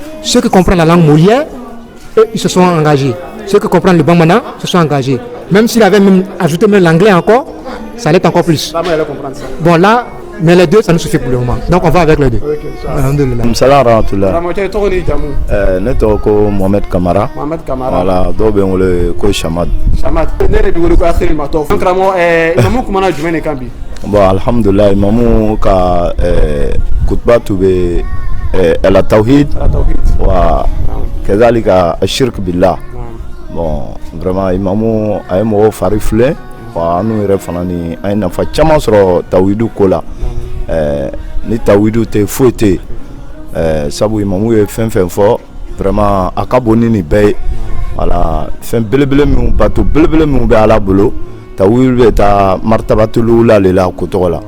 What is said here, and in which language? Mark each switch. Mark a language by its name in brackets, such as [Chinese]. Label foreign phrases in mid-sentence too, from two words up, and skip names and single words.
[French] Ceux qui comprennent la langue molière, eux, ils se sont engagés. Ceux qui comprennent le Bambana se sont engagés. Même s'il avait même ajouté même l'anglais encore, ça allait encore plus. Bon, là, mais les deux, ça nous suffit pour le moment. Donc, on va avec les deux. [Arabic] سلام رحمة الله. [Bambara] Ne tɔgɔ ko Mohamed Kamara. Voilà, dɔw bɛ n wele ko Shamad. Ne de bɛ wele ko Akhil Matɔf. Karamɔgɔ, imamu kumana jumɛn de kan bi? Bon, alhamdulillah, imamu ka kutuba tun bɛ ala [Arabic] توحيد وكذلك الشرك بالله. [French] Bon, vraiment [Bambara] imamu a ye mɔgɔw fari filɛ. Wa anu yɛrɛ fana ni an ye nafa caman sɔrɔ tawidu ko la. Ni tawidu tɛ foyi tɛ yen. Sabu imamu ye fɛn fɛn fɔ vraiment a ka bon ni nin bɛɛ ye. Voilà, fɛn belebele minnu bato belebele minnu bɛ ala bolo tawidu bɛ taa [Arabic] مرتبة الأولى [Bambara] le la ko tɔgɔ la.